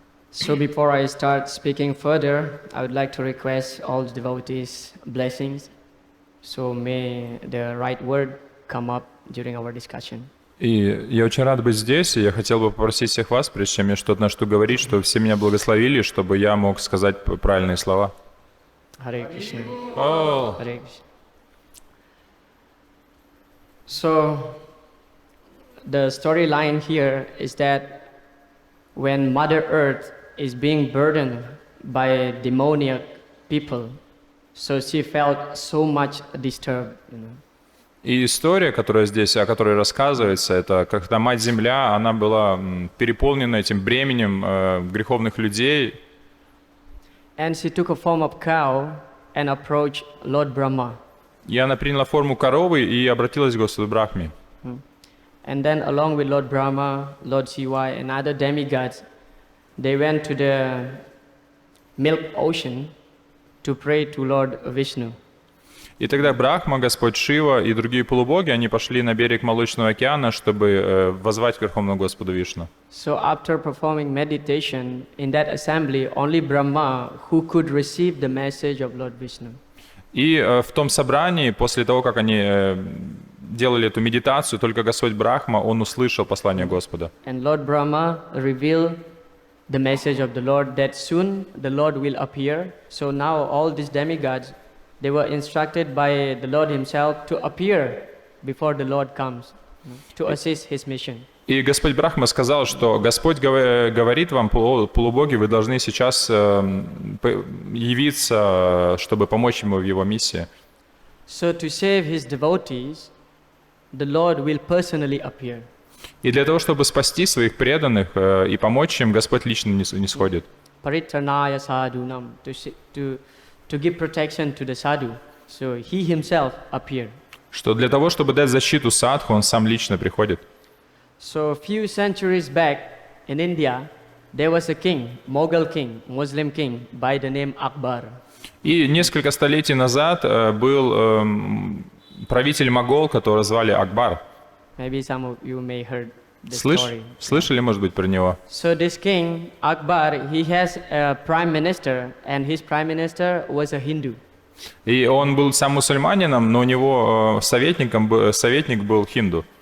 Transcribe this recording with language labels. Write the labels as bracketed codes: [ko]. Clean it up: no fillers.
[en] So before I start speaking further, I would like to request all the devotees blessings. So may the right word come up during our discussion. [ru] И я очень рад быть здесь, и я хотел бы попросить всех вас, прежде чем я что-то начну говорить, чтобы все меня благословили, чтобы я мог сказать правильные слова. [sa] Hare Krishna. Oh. Hare Krishna. [en] So the storyline here is that when Mother Earth is being burdened by demoniac people, so she felt so much disturbed, [ru] И история, которая здесь, о которой рассказывается, это когда Мать-Земля, она была переполнена этим бременем греховных людей. [en] And she took a form of cow and approached Lord Brahma. [ru] И она приняла форму коровы и обратилась к Господу Брахме. [en] And then along with Lord Brahma, Lord Shiva and other demigods, they went to the milk ocean to pray to Lord Vishnu. [ru] И тогда Брахма, Господь Шива и другие полубоги, они пошли на берег Молочного океана, чтобы воззвать к Верховному Господу Вишну. [en] So after performing meditation in that assembly, only Brahma who could receive the message of Lord Vishnu. [ru] И в том собрании, после того, как они делали эту медитацию, только Господь Брахма, он услышал послание Господа. [en] And Lord Brahma revealed the message of the Lord that soon the Lord will appear. So now all these demigods, they were instructed by the Lord himself to appear before the Lord comes to assist his mission. [ru] И Господь Брахма сказал, что Господь говорит вам, полубоги, вы должны сейчас явиться, чтобы помочь ему в его миссии. [en] So to save his devotees, the Lord will personally appear. [ru] И для того, чтобы спасти своих преданных и помочь им, Господь лично не сходит. [sa] Paritranaya sadhunam, [en] to give protection to the sadhu. So he himself appeared. [ru] Что для того, чтобы дать защиту садху, он сам лично приходит. [en] So a few centuries back in India, there was a king, Mughal king, Muslim king, by the name Akbar. [ru] И несколько столетий назад был правитель Могол, которого звали Акбар. [en] Maybe some of you may heard the story. [ru] Слышали, может быть, про него? [en] So this king, Akbar, he has a prime minister, and his prime minister was a Hindu. [ru] И он был сам мусульманином, но у него советник был хинду.